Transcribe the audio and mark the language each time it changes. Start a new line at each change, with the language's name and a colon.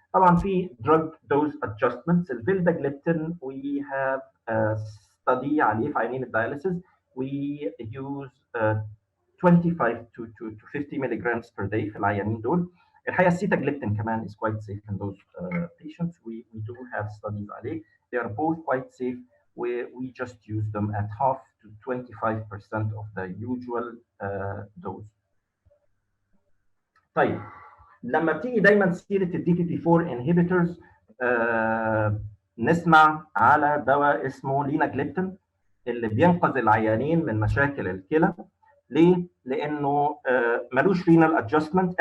Arabic: طبعا في drug dose adjustments. الفيلداجليبتين
English: we have study
Arabic: عليه في عيانين الدياليسيس.
English: We use 25 to 50 milligrams per day
Arabic: في العيانين دول. الحقيقه السيتاجليبتين كمان
English: is quite safe in those patients. We do have studies عليه. They are both quite safe. We just use them at half to 25% of the usual dose.
Arabic: طيب لما بتيجي دايما سيره الدي بي بي 4 inhibitors نسمع على دواء اسمه ليناجليبتين اللي بينقذ العيانين من مشاكل الكلى. ليه؟ لانه ملوش رينال ادجستمنت.